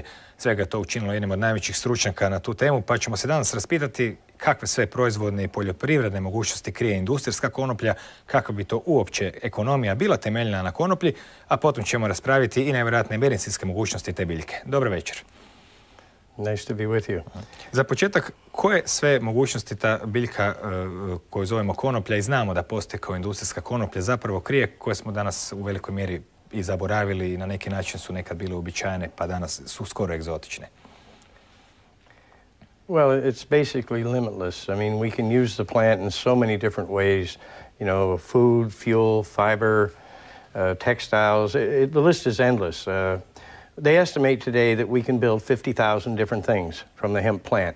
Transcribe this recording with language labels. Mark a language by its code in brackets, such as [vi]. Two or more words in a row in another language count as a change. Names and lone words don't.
[hr] Svega je to učinilo jednim od najvećih stručnjaka na tu temu, pa ćemo se danas raspitati kakve sve proizvodne i poljoprivredne mogućnosti krije industrijska konoplja, kako bi to uopće ekonomija bila temeljna na konoplji, a potom ćemo raspraviti i najvjerojatnije medicinske mogućnosti te biljke. Dobro večer. [en] Nice to be with you. [hr] Za početak, koje sve mogućnosti ta biljka koju zovemo konoplja i znamo da postoji kao industrijska konoplja zapravo krije, koje smo danas u velikoj mjeri i zaboravili i na neki način su nekad bile uobičajene pa danas su skoro egzotične? [en] Well, it's basically limitless. I mean, we can use the plant in so many different ways. You know, food, fuel, fiber, textiles. The list is endless. They estimate today that we can build 50,000 different things from the hemp plant.